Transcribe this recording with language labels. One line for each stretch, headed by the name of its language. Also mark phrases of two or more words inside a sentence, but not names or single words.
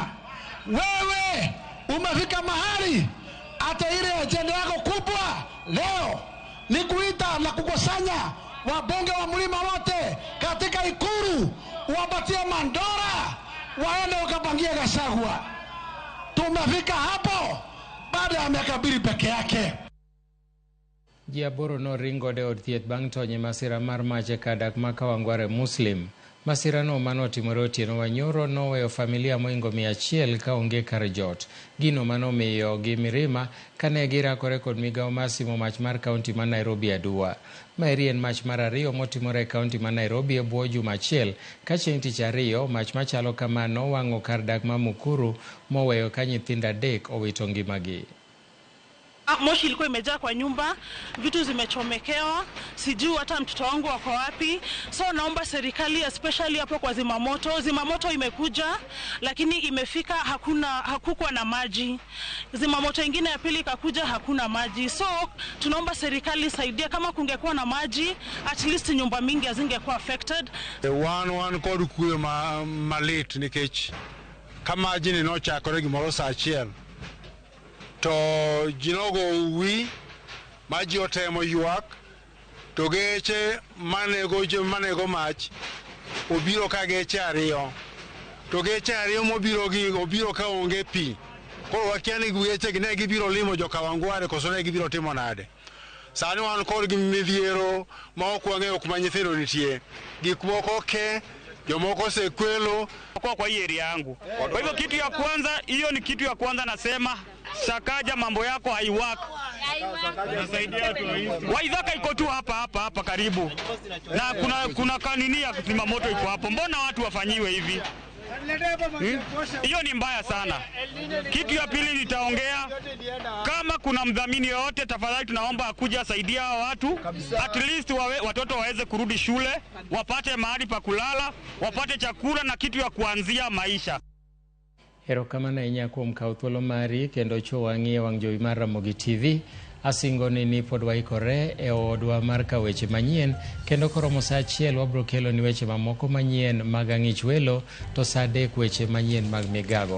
Swahili: Wewe umefika mahali hata ile ajenda yako kubwa leo ni kuita na kukusanya wabunge wa mlima wote katika Ikulu, wapatie mandora waende wakapangie Gachagua. Tumefika hapo baada ya miaka 2 peke yake.
Luo (Kenya and Tanzania): Jiaboro no ringo de od thieth bang' tonye masira mar mach e kadak ma Kawangware Muslim. Masira no manotimore otieno wanyoro noweyo familia moingo 100 ka onge kar jot. Gino manomiyo gi mirima kane girakore kod migawo masimo mach mar kaunti ma Nairobi aduwa. Maeri en mach mar 2 motimore e kaunti ma Nairobi e bwo juma achiel ka chieng' tich 2 mach machalo kamano wang'o kar dak ma Mukuru moweyo ka nyithindo 3 owito ngimagi.
Swahili: Moshi ilikuwa imejaa kwa nyumba, vitu zimechomekewa, sijui hata mtoto wangu wako wapi. So naomba serikali especially hapo kwa zimamoto imekuja lakini imefika hakukuwa na maji. Zimamoto ingine ya pili ikakuja hakuna maji. So tunaomba serikali saidia, kama kungekuwa na maji
English: at least
Swahili: nyumba mingi hazingekuwa affected.
Luo (Kenya and Tanzania): One kod kuwe malit nikech kama maji ni nochakore gimoro saa achiel to jinogo wi maji otemo ywak to geche manego mach obiro ka geche 2 to geche 2 obiro ka onge pi. Koro wakia ni geche ne gibiro limo jo Kawangware koso ne gibiro timo nade. Sani wan kod midhiero ma ok wang'eyo kuma nyithindo nitie, gik moko ke jomoko sekwelo
Swahili: kwa hii area yangu. Kwa hivyo kitu ya kwanza, hiyo ni kitu ya kwanza nasema, Sakaja mambo yako haiwaka. Waithaka iko tu hapa karibu. Na kuna kanini ya kuzima moto iko hapo. Mbona watu wafanyiwe hivi? Hiyo ni mbaya sana. Kitu ya pili nitaongea, kama kuna mdhamini yote tafadhali tunaomba akuja saidia watu,
English: at least
Swahili: watoto waweze kurudi shule, wapate mahali pa kulala, wapate chakula na kitu ya kuanzia maisha.
Luo (Kenya and Tanzania): Erokamano ahinya kuom kawo thuolo mari kendo chowang'i wang' jowi mar Ramogi TV. Asingoni ni pod waikore e odwa mar kawo weche manyien kendo koromo saa 1 wabro kelo ni weche mamoko manyien mag ang'ich welo to saa 3 weche manyien mag migago.